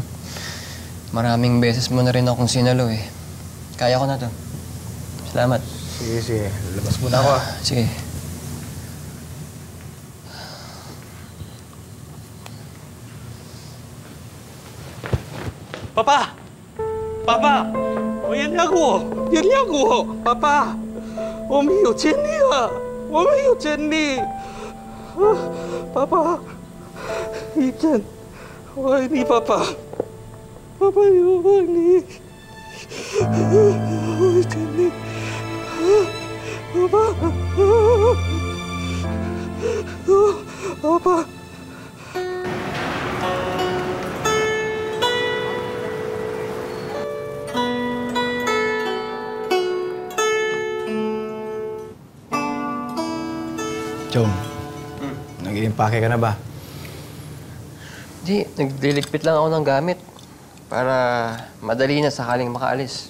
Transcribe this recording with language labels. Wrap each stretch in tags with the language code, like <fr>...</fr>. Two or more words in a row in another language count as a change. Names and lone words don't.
<tl>Maraming beses mo na rin akong sinalo eh. Kaya ko na to. Salamat. Sige. Lalabas muna ako. Sige. Papa! Papa!</tl> <zh>我原谅我，原谅我，爸爸，我没有见你啊，我没有见你，爸爸，一真，我爱你，爸爸，爸爸，我爱你，我爱着你，爸爸，爸爸。</zh> <tl>Chong, nag-iimpake ka na ba? Di, nagdiligpit lang ako ng gamit para madali na sakaling makaalis.</tl>